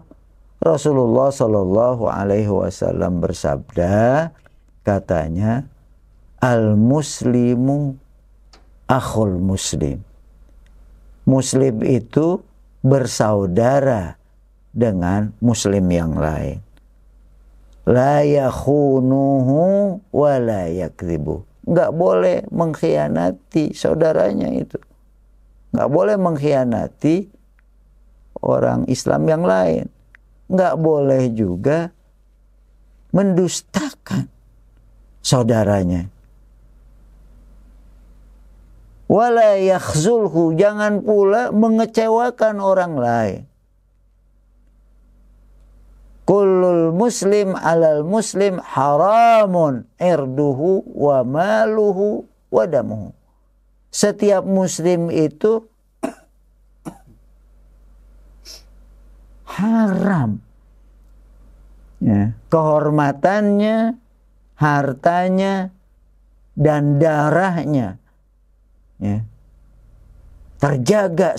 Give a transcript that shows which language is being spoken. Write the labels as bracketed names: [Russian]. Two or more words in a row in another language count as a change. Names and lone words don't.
[Arabic] رسول الله صلى الله عليه وسلم [Indonesian] bersabda, katanya, [Arabic] المسلم أخو المسلم. [Indonesian] Muslim itu bersaudara dengan muslim yang lain. [Arabic] لا يخونه ولا يكذبه. [Indonesian] Enggak boleh mengkhianati saudaranya itu. Enggak boleh mengkhianati orang Islam yang lain. Enggak boleh juga mendustakan saudaranya. [Arabic] ولا يخذله, [Indonesian] jangan pula mengecewakan orang lain. [Arabic] كل المسلم على المسلم حرام عرضه وماله ودمه. [Indonesian] Setiap muslim itu haram, ya, kehormatannya, hartanya, dan darahnya, ya, terjaga.